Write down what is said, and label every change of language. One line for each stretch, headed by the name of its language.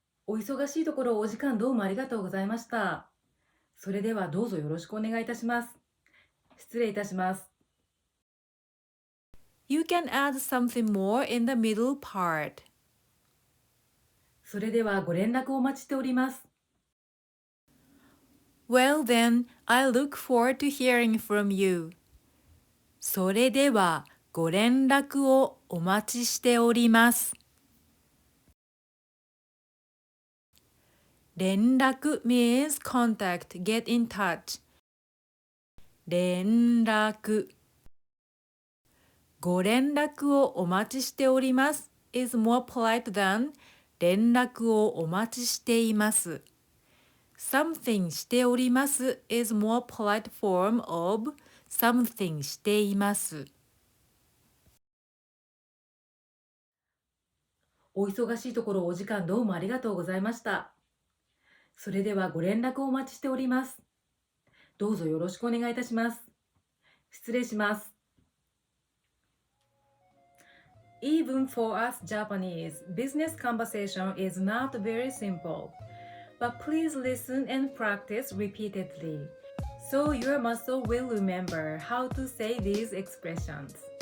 Japanese: お忙しいところお時間どうもありがとうございました。それではどうぞよろしくお願いいたします。失礼いたします。
English: You can add something more in the middle part.
Japanese: それではご連絡をお待ちしております。
English: Well then, I look forward to hearing from you.
Japanese: それではご連絡をお待ちしております。
English: 連絡 means contact, get in touch.
Japanese: 連絡。
English: ご連絡をお待ちしております is more polite than 連絡をお待ちしています。 something しております is more polite form of something しています。
Japanese: お忙しいところお時間どうもありがとうございました。それではご連絡をお待ちしております。どうぞよろしくお願いいたします。失礼します。
English: Even for us Japanese, business conversation is not very simple. But please listen and practice repeatedly, so your muscle will remember how to say these expressions.